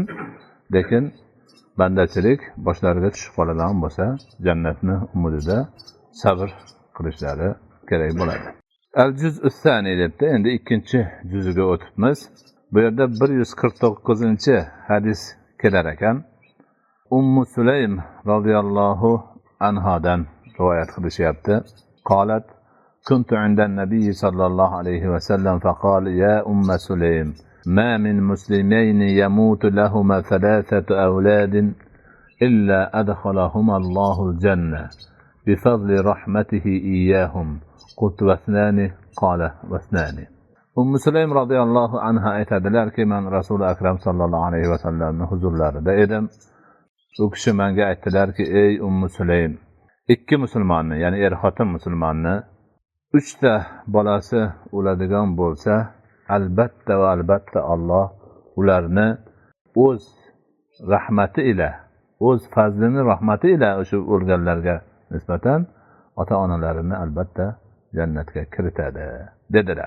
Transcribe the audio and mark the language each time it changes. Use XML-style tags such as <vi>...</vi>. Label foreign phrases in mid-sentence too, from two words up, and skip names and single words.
<uz>Lekin bandachilik boshlariga tushib qoladigan bo'lsa, jannatni umidida sabr qilishlari kerak bo'ladi.</uz> <ar>الجزء الثاني debdi.</ar> <uz>Endi ikkinchi juziga o'tibmiz. Bu yerda 149-hadis kelar ekan. Ummu Sulaym radhiyallohu anhadan rivoyat qilishyapti. Qolat:</uz> <ar>"كنت عند النبي صلى الله عليه وسلم فقال يا أم سليم ما من مسلمين يموت لهما 3 أولاد إلا أدخلهما الله الجنة بفضل رحمته إياهم قلت واثنان قال واثنان."</ar> <uz>Ummu Sulaym</uz> <ar>رضي الله عنها</ar> <uz>aytadilarki, men Rasul akram</uz> <ar>صلى الله عليه</ar> <uz>sallamning huzurlarida edim. U kishi menga aytdilarki, ey Ummu Sulaym, ikki musulmonni, ya'ni er-xotin musulmonni 3 ta bolasi o'ladigan bo'lsa, albatta va albatta Alloh ularni o'z rahmati ila, o'z fazlini rahmati ila o'sha o'lganlarga nisbatan ota-onalarini albatta jannatga kiritadi dedilar.</uz>